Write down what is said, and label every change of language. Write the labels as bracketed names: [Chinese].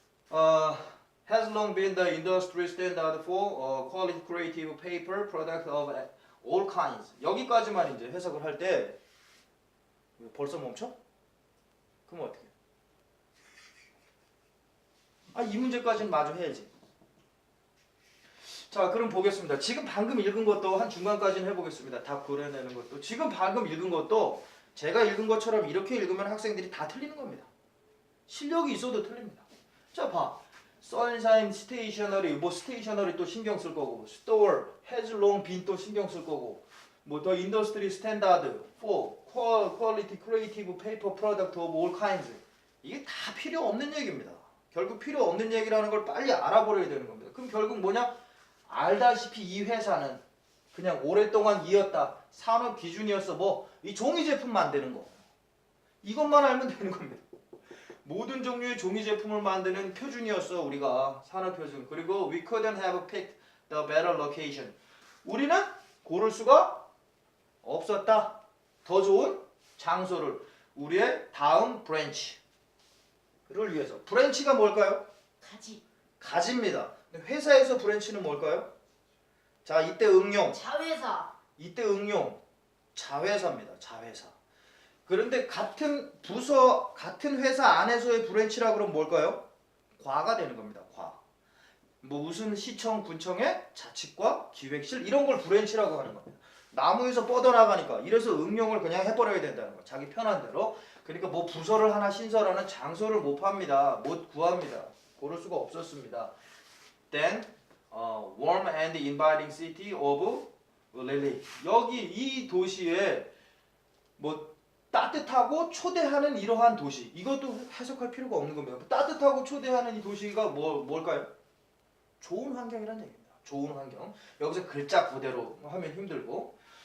[English] Has long been the industry standard for quality creative paper product of all kinds. [Korean] 여기까지만 이제 해석을 할 때 벌써 멈춰? 그럼 어떻게? 이 문제까지는 마저 해야지. 자, 그럼 보겠습니다. 지금 방금 읽은 것도 한 중간까지는 해보겠습니다. 답 고려내는 것도. 지금 방금 읽은 것도 제가 읽은 것처럼 이렇게 읽으면 학생들이 다 틀리는 겁니다. 실력이 있어도 틀립니다. 자, 봐. [English] Sunshine Stationery, [Korean] 뭐 스테이셔너리 또 신경 쓸 거고, [English] Store, has long been [Korean] 또 신경 쓸 거고, 뭐 [English] The Industry Standard for Quality Creative Paper Product of all kinds. [Korean] 이게 다 필요 없는 얘기입니다. 결국 필요 없는 얘기라는 걸 빨리 알아버려야 되는 겁니다. 그럼 결국 뭐냐? 알다시피 이 회사는 그냥 오랫동안 이었다. 산업 기준이었어. 뭐 이 종이 제품 만드는 거. 이것만 알면 되는 겁니다. 모든 종류의 종이 제품을 만드는 표준이었어. 우리가 산업 표준. [English] 그리고 we couldn't have picked the better location. [Korean] 우리는 고를 수가 없었다. 더 좋은 장소를 우리의 다음 브랜치를 위해서. 브랜치가 뭘까요? 가지. 가지입니다. 회사에서 브랜치는 뭘까요? 자, 이때 응용. 자회사. 이때 응용. 자회사입니다. 자회사. 그런데 같은 부서, 같은 회사 안에서의 브랜치라 그러면 뭘까요? 과가 되는 겁니다. 과. 뭐 무슨 시청, 군청의 자치과, 기획실 이런 걸 브랜치라고 하는 겁니다. 나무에서 뻗어나가니까 이래서 응용을 그냥 해버려야 된다는 거예요. 자기 편한 대로. 그러니까 뭐 부서를 하나 신설하는 장소를 못 팝니다. 못 구합니다. 고를 수가 없었습니다. [English] Then, warm and inviting city of Lily. [Korean] 여기 이 도시에 뭐 따뜻하고 초대하는 이러한 도시. 이것도 해석할 필요가 없는 겁니다. 따뜻하고 초대하는 이 도시가 뭘까요? 좋은 환경이라는 얘기입니다. 좋은 환경. 여기서 글자 그대로 하면 힘들고.